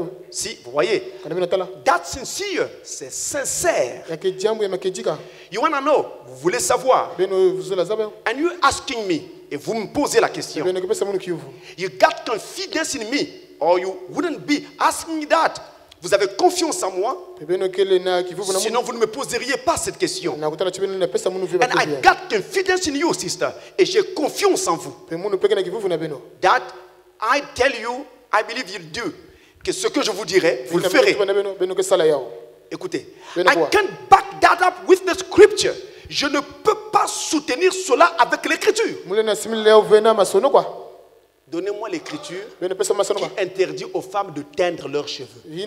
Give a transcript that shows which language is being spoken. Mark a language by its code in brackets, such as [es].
[fr] Si, vous voyez, [en] that's sincere, [fr] c'est sincère. [en] You want to know, [fr] vous voulez savoir. [en] And you asking me, [fr] et vous me posez la question. [en] You got confidence in me, or you wouldn't be asking me that. [fr] Vous avez confiance en moi, sinon vous ne me poseriez pas cette question. [en] And I got confidence in you, sister, [fr] et j'ai confiance en vous. [en] That I tell you, I believe you do. [fr] Que ce que je vous dirai, vous le ferez. Écoutez, [en] I can't back that up with the scripture. [fr] Je ne peux pas soutenir cela avec l'écriture. Donnez-moi l'écriture qui interdit aux femmes de teindre leurs cheveux.